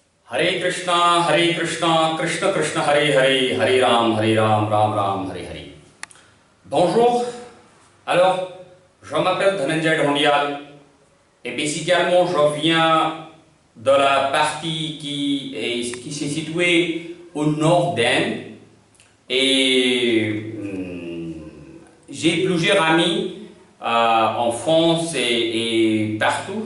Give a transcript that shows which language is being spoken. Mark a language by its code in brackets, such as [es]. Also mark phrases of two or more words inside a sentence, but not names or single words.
[sa] हरे कृष्ण, कृष्ण कृष्ण, हरे हरे, हरे राम, राम राम, हरे हरे. [fr] Bonjour, alors je m'appelle Dhananjay Dhondial et spécialement je viens de la partie qui s'est située au nord d'Inde et j'ai plusieurs amis en France et partout.